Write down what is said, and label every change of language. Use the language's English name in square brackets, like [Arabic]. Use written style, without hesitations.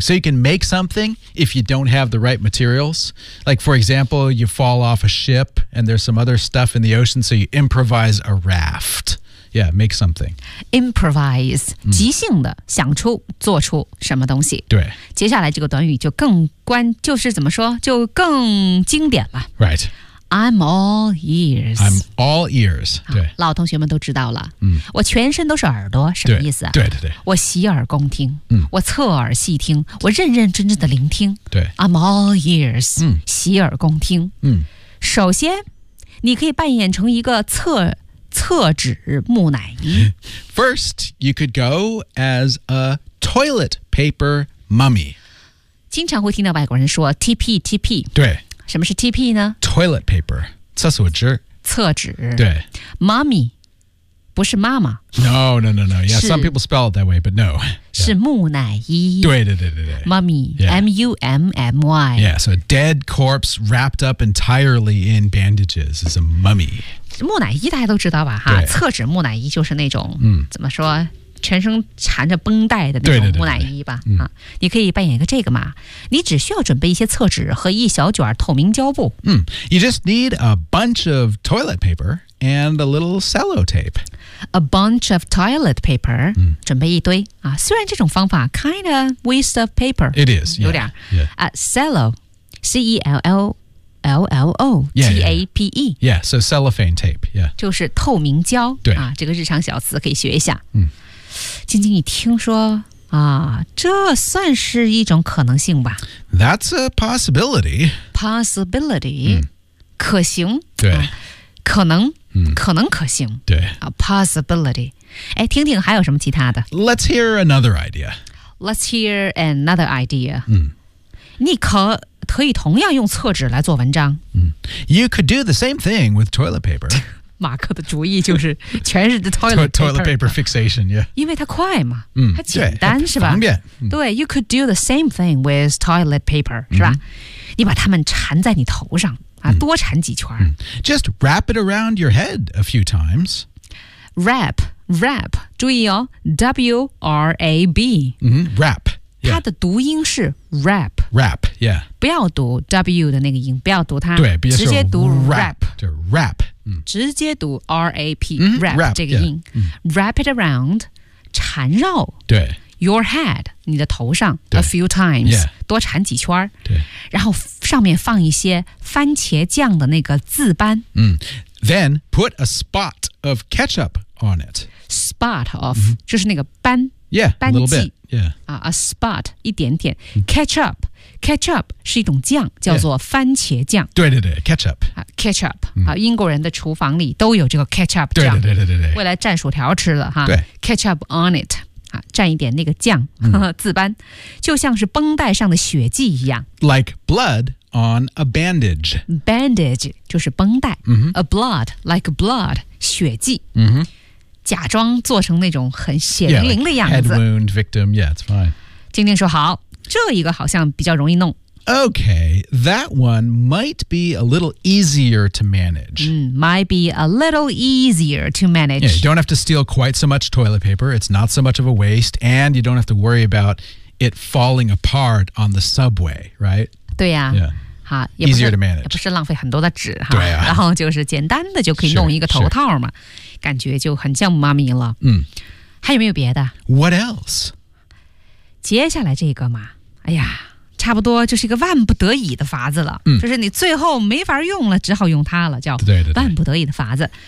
[English] So you can make something if you don't have the right materials. Like, for example, you fall off a ship and there's some other stuff in the ocean, so you improvise a raft. Yeah, make something. Improvise,、mm. [Chinese] 即兴的想出做出什么东西。对。接下来这个短语就更关，就是怎么说，就更经典了。 [English] Right. I'm all ears. I'm all ears. [Chinese] 对，老同学们都知道了。嗯，我全身都是耳朵，什么意思啊？对对对，我洗耳恭听。嗯，我侧耳细听，我认认真真的聆听。对， [English] I'm all ears. [Chinese] 嗯，洗耳恭听。嗯，首先，你可以扮演成一个厕纸木乃伊。 [English] First, you could go as a toilet paper mummy. [Chinese] 经常会听到外国人说 TP TP。对。什么是 TP 呢 [English] ？Toilet paper， [Chinese] 厕所纸。厕纸。对。 Mommy， 不是妈妈。 [English] No. Yeah, some people spell it that way, but no.、Yeah. [Chinese] 是木乃伊。对。 [English] Mummy,、yeah. M-U-M-M-Y. Yeah, so a dead corpse wrapped up entirely in bandages is a mummy. [Chinese] 木乃伊大家都知道吧？哈，厕纸木乃伊就是那种、怎么说，全身缠着绷带的那种木乃伊吧。对、你可以扮演一个这个嘛，你只需要准备一些厕纸和一小卷透明胶布。 [English] 嗯 ，You just need a bunch of toilet paper and a little sellotape. A bunch of toilet paper，、 [Chinese] 准备一堆啊。虽然这种方法 [English] kind of waste of paper， it is [Chinese] 有点。 [English] Yeah. Cello, C E L L L L O T A P E. Yeah, so cellophane tape. Yeah， [Chinese] 就是透明胶。对啊，这个日常小词可以学一下。嗯。晶晶，你听说啊，这算是一种可能性吧 [English] ？That's a possibility. [Chinese] Possibility,、可行。对，可能、可能可行。对 [English] ，possibility。 [Chinese] 哎，听听还有什么其他的 [English] ？Let's hear another idea. Let's hear another idea. [Chinese] 你可以同样用厕纸来做文章。 [English] You could do the same thing with toilet paper. [Chinese] 马克的主意就是全是 toilet paper, [English] toilet paper fixation, yeah. [Chinese] 因为它快嘛，它简单是吧？方便。对 [English] ，you could do the same thing with toilet paper, [Chinese] 是吧？你把它们缠在你头上啊，多缠几圈。 [English] Just wrap it around your head a few times. [Chinese] Wrap, 注意哦 ，W-R-A-B. [English] Wrap. [Chinese] 它的读音是 rap, [English] rap, yeah. [Chinese] 不要读 w 的那个音，不要读它，对，直接读 rap, 就 rap, 直接读 rap, rap 这个音 ， [English] wrap it around, [Chinese] 缠绕，对， [English] your head, [Chinese] 你的头上 ， [English] a few times, [Chinese] 多缠几圈，对，然后上面放一些番茄酱的那个渍斑， [English] then put a spot of ketchup on it, [Chinese] spot of 就是那个斑。 [English] Yeah, a little bit. Yeah. A spot, [Chinese] 一点点 Ketchup. Ketchup 是一种酱叫做番茄酱。对 ketchup. Ketchup. 英国人的厨房里都有这个 ketchup 酱。对。未来蘸薯条吃了哈。对。 [English] Ketchup on it. [Chinese] 蘸一点那个酱渍斑。就像是绷带上的血迹一样。 [English] Like blood on a bandage. [Chinese] Bandage, 就是绷带。 [English] A blood, like blood, [Chinese] 血迹。假装做成那种很血淋淋的样子。 [English] Yeah, like、head wound victim, yeah, it's fine. 晶晶说好，这一个好像比较容易弄。 Okay, that one might be a little easier to manage. Might be a little easier to manage. Yeah, you don't have to steal quite so much toilet paper. It's not so much of a waste. And you don't have to worry about it falling apart on the subway, right? [Chinese] 对呀、 [English] Yeah. Easier to manage. [Chinese] 也不是浪费很多的纸、啊、然后就是简单的就可以弄一个头套嘛，感觉就很像妈咪了。还有没有别的 [English] ？What else？ [Chinese] 接下来这个嘛，哎呀，差不多就是一个万不得已的法子了。就是你最后没法用了，只好用它了，叫万不得已的法子。